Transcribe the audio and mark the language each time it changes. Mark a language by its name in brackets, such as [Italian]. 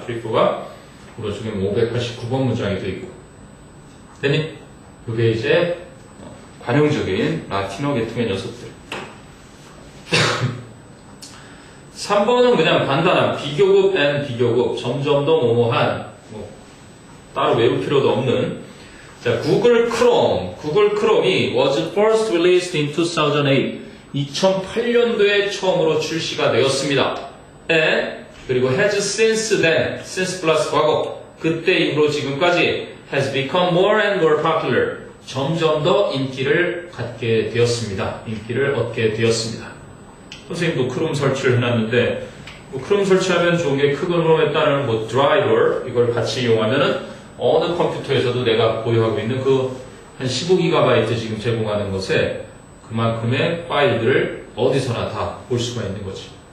[Korean] prefer가 오른쪽에 589번 문장이 돼 있고. 됐니? 이게 이제 관용적인 라틴어 계통의 녀석들. 3번은 그냥 간단한 비교급 and 비교급, 점점 더 뭐뭐한, 뭐 따로 외울 필요도 없는. 자, 구글 크롬이 [English] was first released in 2008. [Korean] 2008년도에 처음으로 출시가 되었습니다. [English] and [Korean] 그리고 [English] has since then, since [Korean] 플러스 과거, 그때 이후로 지금까지 [English] has become more and more popular. [Korean] 점점 더 인기를 갖게 되었습니다. 인기를 얻게 되었습니다. 선생님도 크롬 설치를 해놨는데, 뭐 크롬 설치하면 좋은 게 크롬에 따른 뭐 드라이버, 이걸 같이 이용하면은 어느 컴퓨터에서도 내가 보유하고 있는 그 한 15GB 지금 제공하는 것에 그만큼의 파일들을 어디서나 다 볼 수가 있는 거지.